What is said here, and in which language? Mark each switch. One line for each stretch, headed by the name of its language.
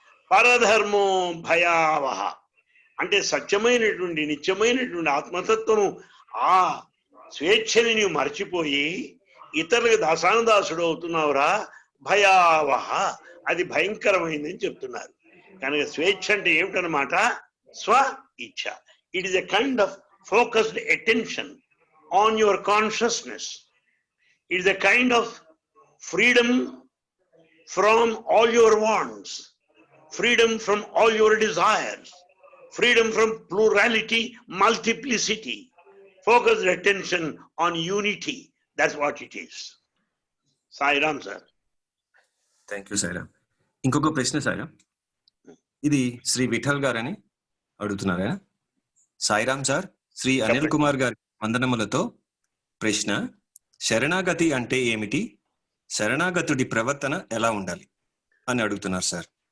Telugu: పరధర్మో భయావహ అంటే సత్యమైనటువంటి నిత్యమైనటువంటి ఆత్మతత్వము, ఆ స్వేచ్ఛని నీవు మర్చిపోయి ఇతరులకు దాసానుదాసుడు అవుతున్నావురా. భయావహ, అది భయంకరమైందని చెప్తున్నారు. కనుక స్వేచ్ఛ అంటే ఏమిటనమాట? స్వ ఇచ్ఛ.
English: It is a kind of focused attention on your consciousness. It is a kind of freedom from all your wants, freedom from all your desires, freedom from plurality, multiplicity, focused attention on unity. That's what it is. Sai Ram, sir. Thank you Sairam.
Telugu: ఇంకొక ప్రశ్న సాయిరామ్, ఇది శ్రీ విఠల్ గారని అడుగుతున్నారు. Sairam sir, Shri Anil Kumar గారి వందనములతో ప్రశ్న, శరణాగతి అంటే ఏమిటి, శరణాగతుడి ప్రవర్తన ఎలా ఉండాలి అని అడుగుతున్నారు సార్.